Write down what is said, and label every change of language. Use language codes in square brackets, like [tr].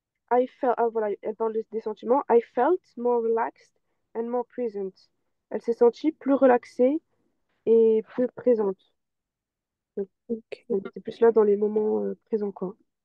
[fr] Ah voilà, elle parle des sentiments. [en] I felt more relaxed and more present. [fr] Elle s'est sentie plus relaxée et plus présente. Donc, elle Ok. était plus là dans les moments présents, quoi.